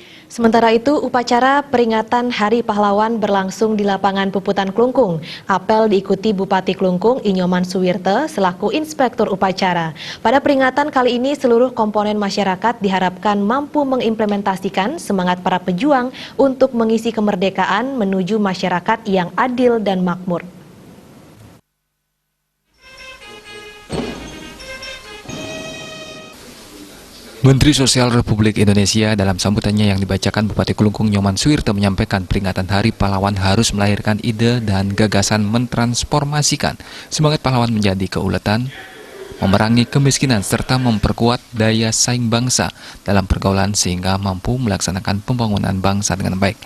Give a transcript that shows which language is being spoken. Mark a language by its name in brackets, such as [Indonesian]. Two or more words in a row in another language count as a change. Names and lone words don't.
[Indonesian] Sementara itu, upacara peringatan Hari Pahlawan berlangsung di lapangan Puputan Klungkung. Apel diikuti Bupati Klungkung, Inyoman Suwirte, selaku inspektur upacara. Pada peringatan kali ini, seluruh komponen masyarakat diharapkan mampu mengimplementasikan semangat para pejuang untuk mengisi kemerdekaan menuju masyarakat yang adil dan makmur. Menteri Sosial Republik Indonesia dalam sambutannya yang dibacakan Bupati Klungkung Inyoman Suwirte menyampaikan peringatan Hari Pahlawan harus melahirkan ide dan gagasan mentransformasikan semangat pahlawan menjadi keuletan, memerangi kemiskinan serta memperkuat daya saing bangsa dalam pergaulan sehingga mampu melaksanakan pembangunan bangsa dengan baik.